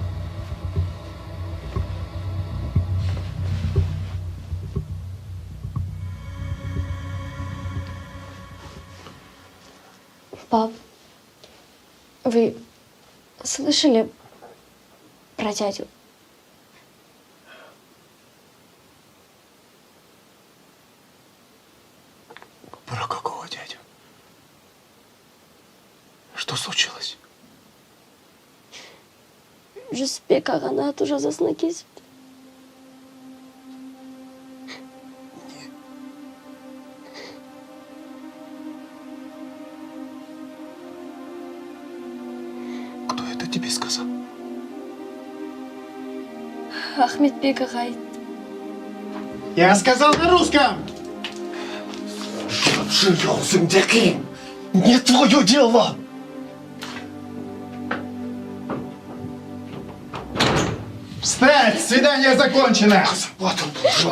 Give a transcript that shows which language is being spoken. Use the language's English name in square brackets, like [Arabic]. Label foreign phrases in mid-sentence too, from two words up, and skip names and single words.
[Russian] Пап, вы слышали про дядю? Про какого дядю? Что случилось? [Kazakh] Жүсіпбек ағаны ату жазасына кесіпті. [Russian] Кто это тебе сказал? [Kazakh] Ахметбек аға айтты. [Russian] Я сказал на русском. Жигаузыңдеки, не твое дело! Встать! Свидание закончено! Вот он, буржуа.